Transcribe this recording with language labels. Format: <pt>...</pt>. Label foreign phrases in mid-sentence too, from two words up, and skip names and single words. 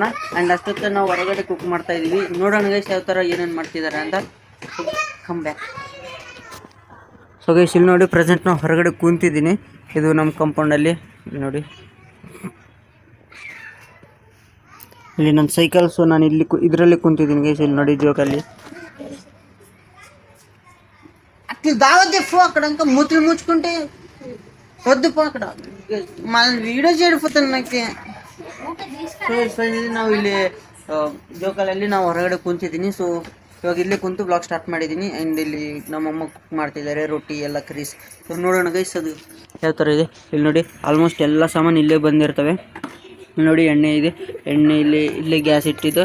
<kn>ಆ್ಯಂಡ್ ಅಷ್ಟೊತ್ತು ನಾವು ಹೊರಗಡೆ ಕುಕ್ ಮಾಡ್ತಾ ಇದ್ದೀವಿ. ನೋಡೋಣ ಗೈಸ್ ಯಾವ ಥರ ಏನೇನು ಮಾಡ್ತಿದ್ದಾರೆ ಅಂತ.</kn> <en>come back. so guys</en> <kn>ಇಲ್ಲಿ ನೋಡಿ, ಪ್ರೆಸೆಂಟ್ ನಾವು ಹೊರಗಡೆ ಕೂತಿದ್ದೀನಿ. ಇದು ನಮ್ಮ ಕಾಂಪೌಂಡಲ್ಲಿ ನೋಡಿ. ಇಲ್ಲಿ ನನ್ನ ಸೈಕಲ್. ಸೊ ನಾನು ಇಲ್ಲಿ ಇದರಲ್ಲಿ ಕುಂತಿದ್ದೀನಿ ಗೈಸ್. ಇಲ್ಲಿ ನೋಡಿ ಜೋಕಲ್ಲಿ</kn> <te>దావతే ఫో అక్కడంక మూతులు ముచ్చుకుంటే వద్దు పో అక్కడ మన వీడియೋ చేడిపోతుంది ನನಗೆ.</te> <kn>ನಾವು ಇಲ್ಲಿ ಜೋಕಾಲಲ್ಲಿ ನಾವು ಹೊರಗಡೆ ಕುಂತಿದ್ದೀನಿ. ಸೊ ಇವಾಗ ಇಲ್ಲೇ ಕುಂತು</kn> <en>blog start</en> <kn>ಮಾಡಿದ್ದೀನಿ. ಆ್ಯಂಡ್ ಇಲ್ಲಿ ನಮ್ಮಮ್ಮ ಕುಕ್ ಮಾಡ್ತಿದ್ದಾರೆ ರೊಟ್ಟಿ ಎಲ್ಲ ಕರೀಸ್. ಸೊ ನೋಡೋಣ ಗೈಸ್ ಅದು ಯಾವ ಥರ ಇದೆ. ಇಲ್ಲಿ ನೋಡಿ ಆಲ್ಮೋಸ್ಟ್ ಎಲ್ಲ ಸಾಮಾನು ಇಲ್ಲೇ ಬಂದಿರ್ತವೆ. ನೋಡಿ ಎಣ್ಣೆ ಇದೆ, ಎಣ್ಣೆ ಇಲ್ಲೇ ಗ್ಯಾಸ್ ಇಟ್ಟಿದ್ದು.</kn>